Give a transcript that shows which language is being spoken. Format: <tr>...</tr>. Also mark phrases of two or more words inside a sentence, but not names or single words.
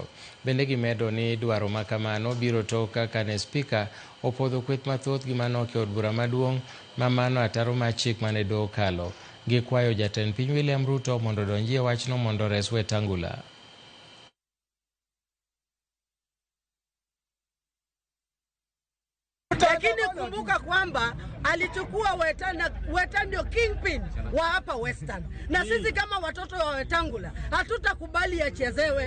<luo>Bende gimedo ni dwaro ma kamano biro tok kaka ne spika opodho kweth mathoth gi manok e od bura maduong' ma mano ataro mar chik mane doho kalo. Gikwayo jatend piny William Ruto mondo donjie wachno mondo res Wetangula.</luo> <sw>Lakini kumbuka kwamba alichukua Weta ndio kingpin wa hapa Western. Na sisi kama watoto wa Wetangula hatutakubali achezewe.</sw>